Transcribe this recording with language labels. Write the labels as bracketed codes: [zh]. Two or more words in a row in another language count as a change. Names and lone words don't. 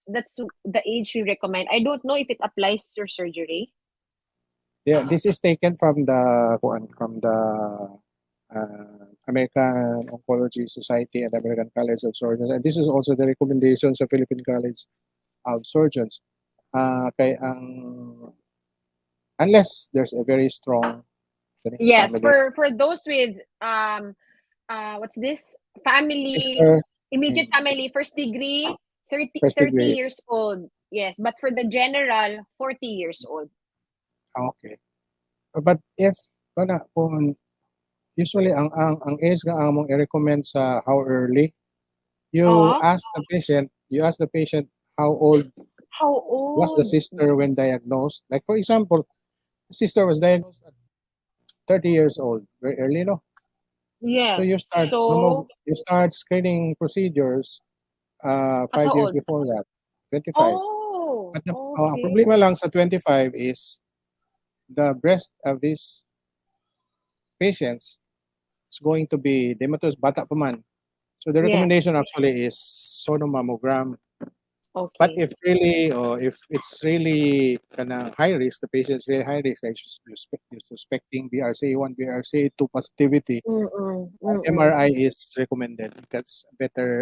[en] That's the age we recommend. I don't know if it applies to surgery. yeah, this is taken from the American Oncology Society and American College of Surgeons. And this is also the recommendations of Philippine College of Surgeons. [hil] Kay ang [en] unless there's a very strong Yes, family for those with what's this? Family, sister, immediate mm, family, first degree, 30 first 30 degree. years old. Yes, but for the general, 40 years old. Okay. But if [hil] kung usually ang age nga among i-recommend sa [en] how early, Oh, you ask the patient how old how was the old? sister when diagnosed. Like for example, the sister was diagnosed at 30 years old, very early, no? So Yes. So, you start screening procedures at how 5 years old? before that, 25. Oh, But ang okay. [hil] problema lang sa [en] 25 is the breast of these patients is going to be dematos [hil] bata pa man. [en] So the Yes. recommendation actually is sonomammogram. But Okay. if really, or if it's really high risk, the patient is really high risk, like you're suspecting BRCA1, BRCA2 positivity, Mm-mm. Mm-mm. MRI is recommended. That's better.